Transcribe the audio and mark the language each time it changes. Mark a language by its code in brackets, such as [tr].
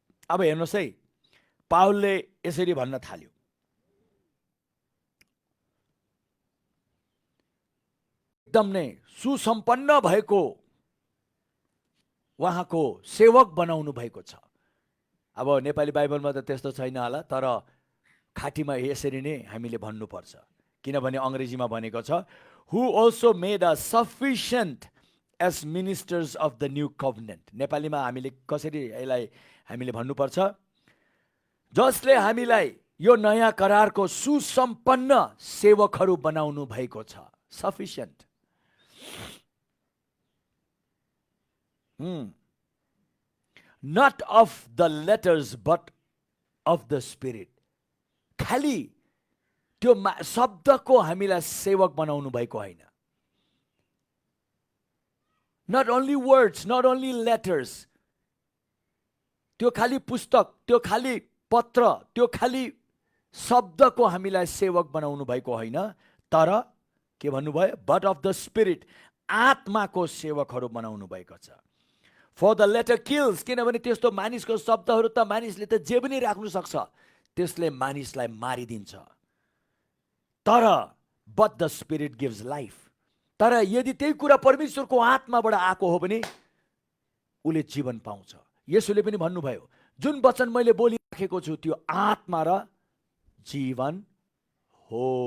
[ne] अब हेर्नुहोस् है, पावलले यसरी भन्न थाल्यो, एकदम नै सुसम्पन्न भएको उहाँको सेवक बनाउनु भएको छ। अब नेपाली बाइबलमा त त्यस्तो छैन होला, तर खाटीमा यसरी नै हामीले भन्नुपर्छ किनभने अङ्ग्रेजीमा भनेको छ, [en] who also made us sufficient as ministers of the new covenant. [ne] नेपालीमा हामीले कसरी यसलाई हामीले भन्नुपर्छ, जसले हामीलाई यो नयाँ करारको सुसम्पन्न सेवकहरू बनाउनु भएको छ. [en] Sufficient. Not of the letters but of the spirit. [ne] खाली त्यो शब्दको हामीलाई सेवक बनाउनु भएको होइन. [en] Not only words, not only letters. [ne] त्यो खाली पुस्तक, त्यो खाली पत्र, त्यो खाली शब्दको हामीलाई सेवक बनाउनु भएको होइन, तर के भन्नुभयो, [en] but of the spirit, [ne] आत्माको सेवकहरू बनाउनु भएको छ. [en] For the letter kills, [ne] किनभने त्यस्तो मानिसको शब्दहरू त मानिसले त जे पनि राख्नु सक्छ, त्यसले मानिसलाई मारिदिन्छ. तर [en] but the spirit gives life. [ne] तर यदि त्यही कुरा परमेश्वरको आत्माबाट आएको हो भने उले जीवन पाउँछ. येशूले पनि भन्नुभयो, जुन वचन मैले बोलिराखेको छु त्यो आत्मा र जीवन हो.